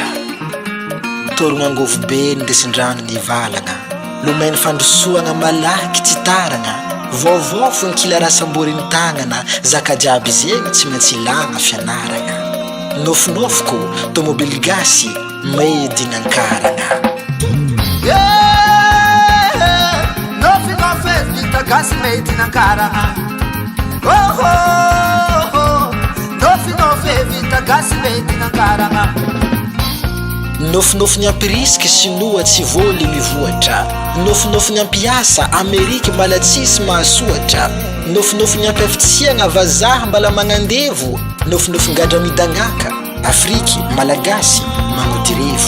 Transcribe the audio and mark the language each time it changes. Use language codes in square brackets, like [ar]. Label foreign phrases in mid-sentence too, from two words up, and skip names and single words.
[mg] Torogna angovo be nindesin-drano nivalagna. Lomeny fandrosoagna malaky tsy taragna. Vaovao fo nkila rasam-boriny tagnana. Zaka jiaby zegny tsy maintsy ilagna fianaragna. Nofinofiko tomobily gasy [en] made in [mg] Ankarana. Nofinofy vita gasy [en] made in [mg] Ankarana. Nofinofy vita gasy [en] made in [mg] Ankarana. Nofinofy nyampirisky sinoa tsy voly mivoatra. Nofinofy nyampiasa Ameriky malatsisy mahasoatra. Nofinofy nyampiafitsiagna vazaha mbala magnandevo. Nofinofy ngadra midagnaka Afriky malagasy magnodirevo.